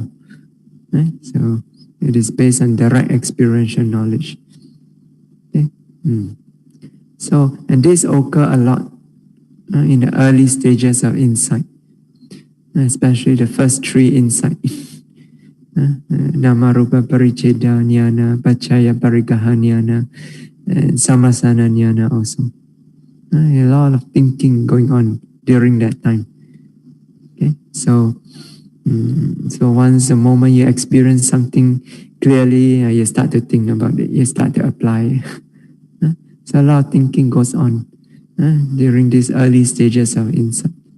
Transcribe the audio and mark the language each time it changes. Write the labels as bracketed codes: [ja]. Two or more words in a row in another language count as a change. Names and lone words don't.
[en] So it is based on direct experiential knowledge. Okay? So, and this occur a lot in the early stages of insight, especially the first three insights. [pi] Nama Rupa Paricheda Jnana, Pachaya Parigaha Jnana, and Samasana Jnana also. [en] A lot of thinking going on during that time. Okay, so once the moment you experience something clearly, you start to think about it, you start to apply. So a lot of thinking goes on during these early stages of insight.